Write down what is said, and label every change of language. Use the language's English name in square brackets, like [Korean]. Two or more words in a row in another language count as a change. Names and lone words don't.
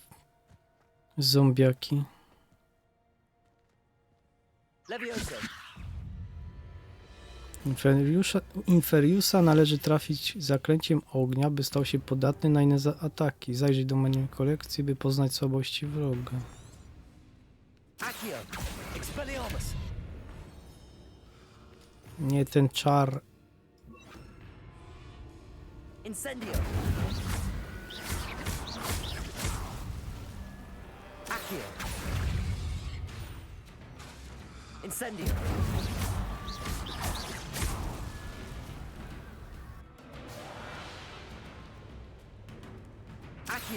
[Polish] zombiaki? Levioso. Inferiusa należy trafić zaklęciem ognia, by stał się podatny na inne ataki. Zajrzyj do menu kolekcji, by poznać słabości wroga. Accio. Expelliarmus. Nie ten czar. Incendio. Accio. Incendio. Accio.